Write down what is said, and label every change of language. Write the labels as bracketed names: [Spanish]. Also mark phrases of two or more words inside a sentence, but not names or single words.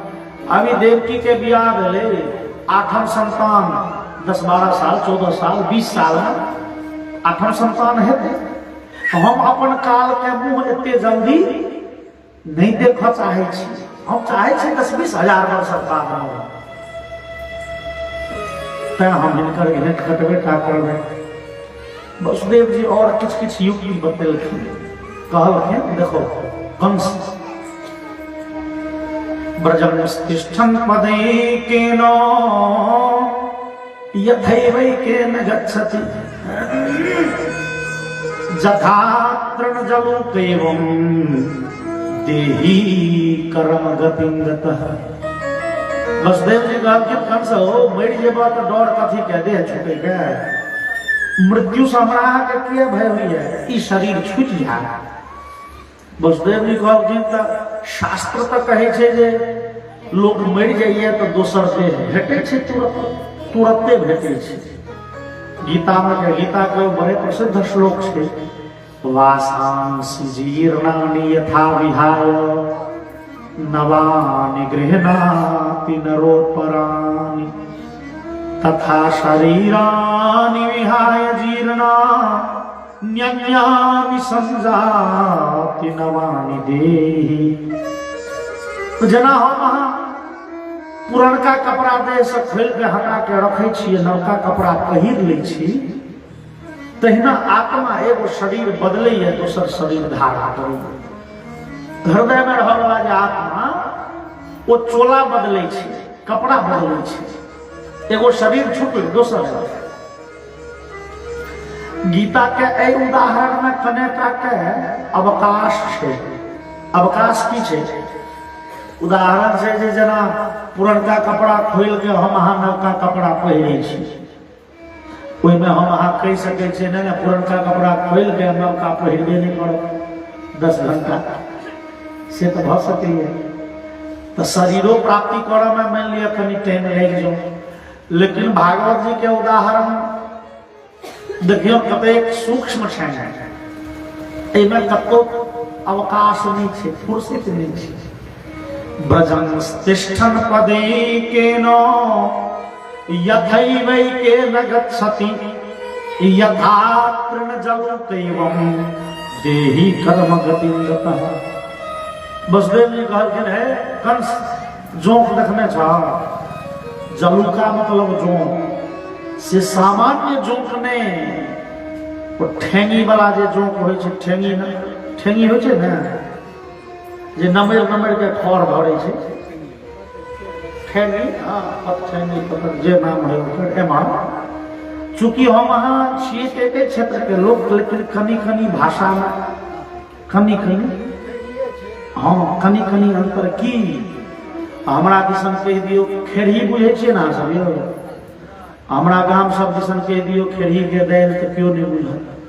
[Maithili] अभी देवकी के बियाह भेले, 8म संतान 10-12 साल, 14 साल, 20 साल में आठम संतान हेतै हम अपन काल के मुंह एते जल्दी नहीं देख चाहे छी। हम चाहे छी 10-20 हजार वर्ष बाद तैं हम हिनकर भेंट खटबे का करबै। वसुदेव जी और किछ युक्ति बतेलखिन, कहलखिन देखो कंस [Sanskrit] ब्रजमस्तिष्ठन् पदैकेनो यथैवैकेन गच्छति जथा तृणजलोकैवं देहि कर्मगतिं गतः। [Maithili] वसुदेव जी कहलखिन कंस हो मरि जेबा तो डर कथी के, देह छूटे के, मृत्यु से हमरा के किया भय होइए, ई शरीर छूट जाए। वसुदेव जी कहलखिन त शास्त्र तो कहे छे जे लोग मरि जाइए तो दोसर देह भेटे छे, तुरते भेटे छे। गीता में गीता के बड़े प्रसिद्ध श्लोक छे, [Sanskrit] वासांसि जीर्णानि यथा विहाय नवानि गृह्णाति नरोपराणि तथा शरीरानि विहाय जीर्णा न्यन्यानि संजाति नवानि देहि। [Maithili] तो जना हम पुरनका कपड़ा दे से खोल के हटा के रखे छिए, नवका कपड़ा पहिर ले छी, तहिना आत्मा एगो शरीर बदले है, दोसर शरीर धारण करे। हृदय में रह वाला जे आत्मा वो चोला बदले छे, कपड़ा बदले छे, एगो शरीर छूट दोसर है। गीता के ए उदाहरण में कनेटा के अवकाश छे। अवकाश की छे? उदाहरण से जे जना पुरनका कपड़ा खोल के हम अहाँ नवका कपड़ा पहिरे छी, ओहि में हम अहाँ कह सके छे ना पुरनका कपड़ा खोल के नवका पहिरबे नहीं करो 10 घंटा से तो भ सकैए। तो शरीरों प्राप्ति करऽ में मान लिया कनी टाइम लग जाओ, लेकिन भागवत जी के उदाहरण देखियो कतेक सूक्ष्म छे, एहिमे कतो अवकाश नहीं छे, फुर्सत नहीं छे। [Sanskrit] ब्रजमस्तिष्ठन् पदैकेनो यथैवैकेन गच्छति यथा तृणजलोकैवं देहि कर्मगतिं गतः। [Maithili] वसुदेव जी कहलखिन है कंस जोंक देखने छा, जलुका मतलब जोंक से सामान्य जोंक ने वो ठेंगी वाला जे जोंक होय छे, ठेंगी न ठेंगी होय छे ना जे नमेर के खर भरे छे, ठेंगी, हां ठेंगी पत्थर जे नाम है ओकर। एमा चूंकि हम अहाँ छिए एके क्षेत्र के लोग, लेकिन कनी भाषा में कनी अंतर की हमरा दिसन कह दियो खेरही बुझे छे ना सब यो, हमरा गाम सब दिसन कह दियो खेरही के दाल तो क्यों नहीं बुझल,